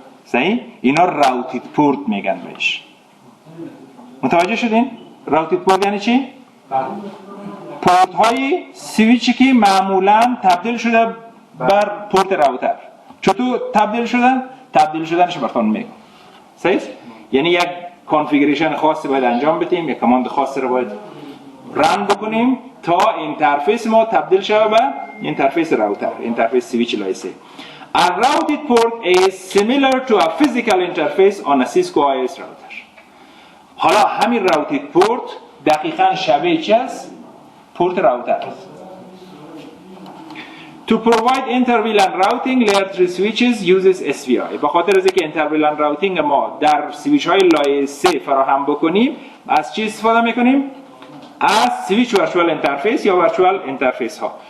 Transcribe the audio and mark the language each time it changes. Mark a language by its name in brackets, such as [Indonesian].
[Persian] صحیح؟ اینا راوتید پورت میگن بهش. متوجه شدین؟ راوتید پورت یعنی چی؟ پورت های سویچی که معمولا تبدیل شده بر پورت راوتر. چطور تبدیل شدن؟ تبدیل شدنش براتون میگم. صحیح؟ یعنی یک کانفیگریشن خاصی باید انجام بدیم، یک کاماند خاصی رو باید رن بکنیم تا اینترفیس ما تبدیل شه به اینترفیس راوتر، اینترفیس سویچ لایه 3. [English] A routed port is similar to a physical interface on a Cisco IS router. [Persian] حالا همین راوتید پورت دقیقاً شبیه چی است؟ پورت راوتر است. [English] To provide inter-VLAN routing, layer 3 switches uses SVI. [Persian] به خاطر از اینکه inter-VLAN routing ما در سویچ های لایه 3 فراهم بکنیم، از چی استفاده میکنیم؟ از سویچ ورچوال اینترفیس یا ورچوال اینترفیس ها.